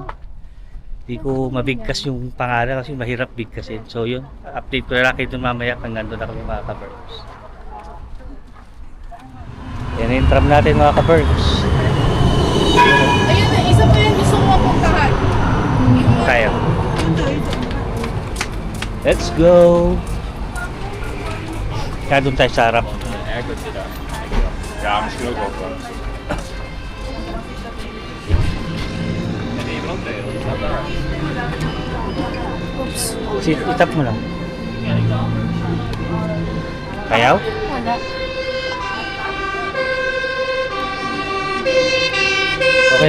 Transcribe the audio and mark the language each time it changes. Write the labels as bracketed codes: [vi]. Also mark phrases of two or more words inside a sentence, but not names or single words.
[tl] Di ko mabigkas yung pangalan kasi mahirap bigkasin. So yun. Update ko na lang kayo dun mamaya pag nandun na kami mga ka-Berks. Yan yung tram natin mga ka-Berks. Ayun na, isa pa yung gusto mo puntahan. Tayo. [en] Let's go! [tl] Kaya doon tayo sa harap. [nl] Ja, misschien ook wel. [tl] Itap mo lang. Kayaw? Wala. Okay.